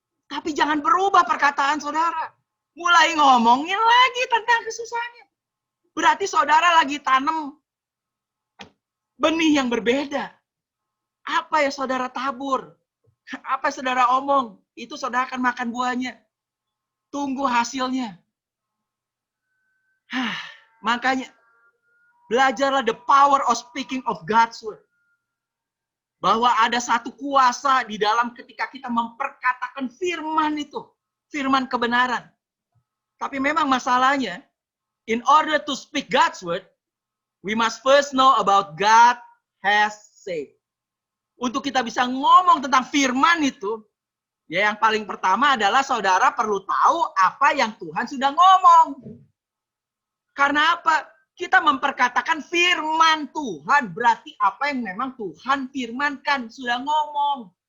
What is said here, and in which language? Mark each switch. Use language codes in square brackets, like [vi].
[id] Tapi jangan berubah perkataan saudara. Mulai ngomongin lagi tentang kesusahannya. Berarti saudara lagi tanam benih yang berbeda. Apa yang saudara tabur? Apa yang saudara omong? Itu saudara akan makan buahnya. Tunggu hasilnya. Makanya, belajarlah [en] the power of speaking of God's word. [id] Bahwa ada satu kuasa di dalam ketika kita memperkatakan firman itu. Firman kebenaran. Tapi memang masalahnya, [en] in order to speak God's word, we must first know about God has said. [id] Untuk kita bisa ngomong tentang firman itu, ya yang paling pertama adalah saudara perlu tahu apa yang Tuhan sudah ngomong. Karena apa? Kita memperkatakan firman Tuhan, berarti apa yang memang Tuhan firmankan, sudah ngomong.